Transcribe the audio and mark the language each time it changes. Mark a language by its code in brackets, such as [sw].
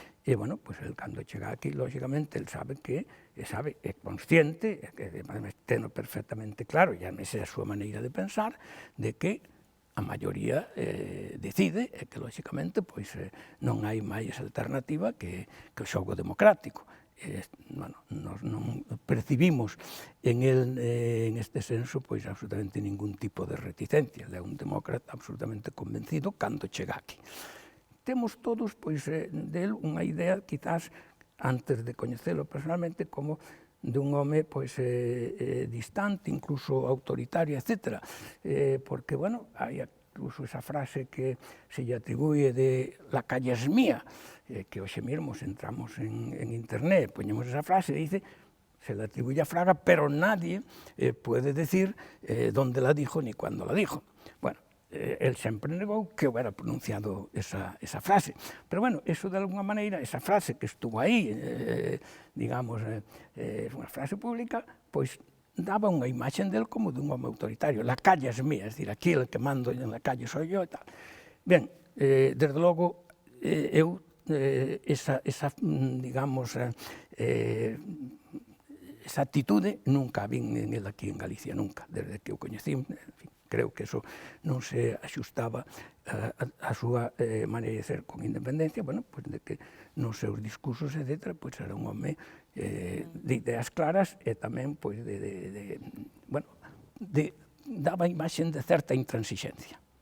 [gl] E, bueno, pois el cando chega aquí, lógicamente, el sabe, é consciente, que teno perfectamente claro, e esa é a súa maneira de pensar, de que a maioría decide e que, lógicamente, pois non hai máis alternativa que o xogo democrático. Bueno, nos non percibimos en este senso pois absolutamente ningún tipo de reticencia. Ele é un demócrata absolutamente convencido cando chega aquí. Temos todos pois del unha idea, quizás, antes de coñecelo personalmente, como de un home pois distante, incluso autoritario, etc. Porque, bueno, hai incluso esa frase que se lle atribúe de [es] "la calle es mía", [gl] que hoxe mesmo entramos en internet, poñemos esa frase e dice, [es] se le atribuye a Fraga, pero nadie puede decir dónde la dijo [gl] ni cuándo la dijo. Bueno, él sempre negou que hubiera pronunciado esa frase. Pero bueno, eso de alguna maneira, esa frase que estuvo aí, digamos, unha frase pública, pois daba unha imaxe del como dun home autoritario. [es] La calle es mía, [gl] é dicir, [es] aquí el que mando en la calle soy yo e tal. [gl] Ben, desde logo, eu esa digamos, esa actitude nunca a vin en el aquí en Galicia, nunca, desde que o coñecí, en fin, creo que eso non se axustaba a súa maneira de ser con independencia, bueno, pois de que nos seus discursos, etc., pois era un home de ideas claras e tamén, pois, bueno, daba a imaxe de certa intransixencia.